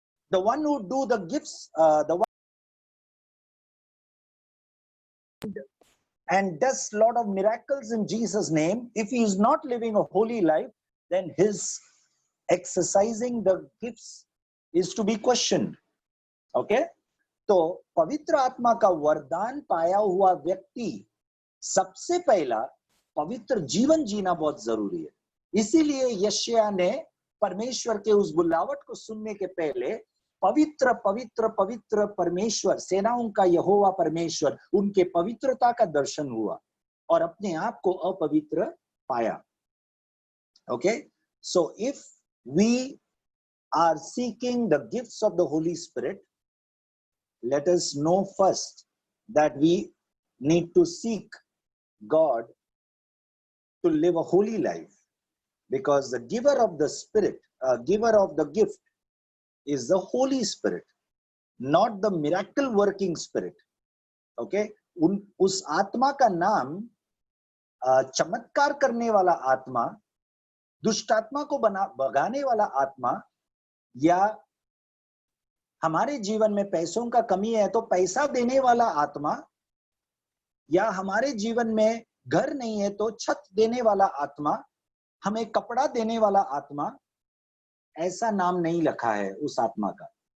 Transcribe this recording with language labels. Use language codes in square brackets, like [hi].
[en] The one who do the gifts, the one and does a lot of miracles in Jesus' name, if he is not living a holy life, then his exercising the gifts is to be questioned. Okay? [hi] तो पवित्र आत्मा का वरदान पाया हुआ व्यक्ति सबसे पहला पवित्र जीवन जीना बहुत जरूरी है। इसीलिए यशायाह ने परमेश्वर के उस बुलावट को सुनने के पहले पवित्र पवित्र पवित्र परमेश्वर, सेनाओं का यहोवा परमेश्वर, उनके पवित्रता का दर्शन हुआ और अपने आप को अपवित्र पाया। [en] Okay, so if we are seeking the gifts of the Holy Spirit, let us know first that we need to seek God to live a holy life, because the giver of the Spirit, giver of the gift is the Holy Spirit, not the miracle working Spirit. [hi] Okay, उस आत्मा का नाम चमत्कार करने वाला आत्मा, दुष्ट आत्मा को भगाने वाला आत्मा, या हमारे जीवन में पैसों का कमी है तो पैसा देने वाला आत्मा, या हमारे जीवन में घर नहीं है तो छत देने वाला आत्मा, हमें कपड़ा देने वाला आत्मा, ऐसा नाम नहीं लिखा है उस आत्मा का।